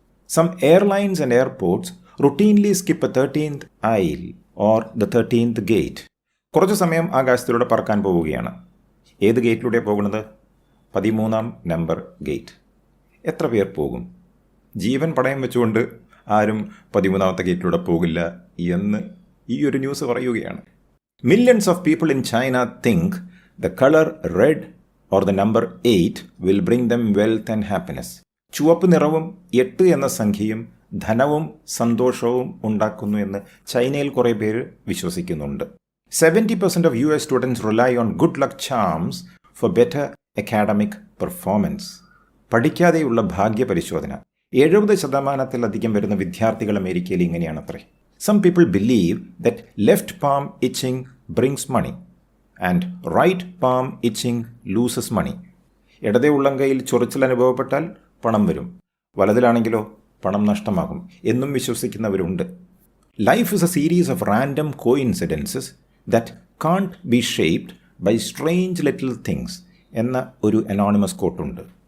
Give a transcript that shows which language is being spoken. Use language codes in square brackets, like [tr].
[en] Some airlines and airports routinely skip a 13th aisle or the 13th gate. [ml] കുറച്ചു സമയം ആകാശത്തിലൂടെ പറക്കാൻ പോവുകയാണ്. ഏത് ഗേറ്റിലൂടെ പോകുന്നത്? 13ാം നമ്പർ ഗേറ്റ്. എത്ര പേർ പോകും? ജീവൻ പണയം വെച്ചുകൊണ്ട് ആരും 13ാമത്തെ ഗേറ്റിലൂടെ പോകില്ല എന്ന് ഈ ഒരു ന്യൂസ് പറയുകയാണ്. [en] Millions of people in China think the color red or the number 8 will bring them wealth and happiness. [ml] ചുവപ്പ് നിറവും 8 എന്ന സംഖ്യയും ധനവും സന്തോഷവും ഉണ്ടാക്കുന്നു എന്ന് ചൈനയിൽ കുറേ പേര് വിശ്വസിക്കുന്നുണ്ട്. [en] 70% of US students rely on good luck charms for better academic performance. [ml] പഠിക്കാതെയുള്ള ഭാഗ്യ പരിശോധന 70% വരുന്ന വിദ്യാർത്ഥികൾ അമേരിക്കയിൽ ഇങ്ങനെയാണത്രേ. [en] Some people believe that left palm itching brings money and right palm itching loses money. [ml] ഇടതേ ഉള്ളംകൈയിൽ ചൊറിച്ചിൽ അനുഭവപ്പെട്ടാൽ പണം വരും, വലതിലാണെങ്കിലോ പണം നഷ്ടമാകും എന്നും വിശ്വസിക്കുന്നവരുണ്ട്. [en] life is a series of random coincidences that can't be shaped by strange little things [ml] എന്ന ഒരു അനോണിമസ് കോട്ടുണ്ട്.